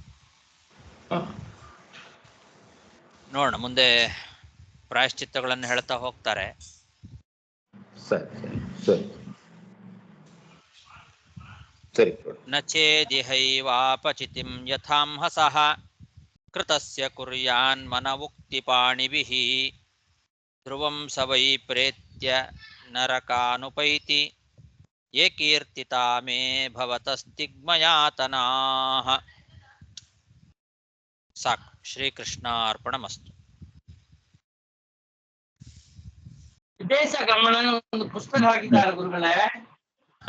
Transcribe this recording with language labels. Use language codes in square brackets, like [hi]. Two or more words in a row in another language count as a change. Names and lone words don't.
[kn] ನೋಡೋಣ, ಮುಂದೆ ಪ್ರಾಯಶ್ಚಿತ್ತಗಳನ್ನು ಹೇಳ್ತಾ ಹೋಗ್ತಾರೆ. ಸರಿ ಸರಿ ಸರಿ ಸರಿ. [sa] ನ ಚೇದಿಹೈವಾಪಚಿತಿಂ ಯಥಾಂಹಸಃ ಕೃತಸ್ಯ ಕುರ್ಯಾನ್ ಮನವುಕ್ತಿಪಾಣಿಭಿಃ ಧ್ರುವಂ ಸ ವೈ ಪ್ರೇತ್ಯ ನರಕಾನುಪೈತಿ ಯೇ ಕೀರ್ತಿತಾ ಮೇ ಭವತಸ್ತಿಗ್ಮಯಾತನಾಃ. [kn] ಸಾಕು. ಶ್ರೀಕೃಷ್ಣಾರ್ಪಣಮಸ್ತು. ವಿದೇಶ ಗಮನ ಒಂದು ಪುಸ್ತಕ ಹಾಕಿದ್ದಾರೆ ಗುರುಗಳೇ. ಹಾ,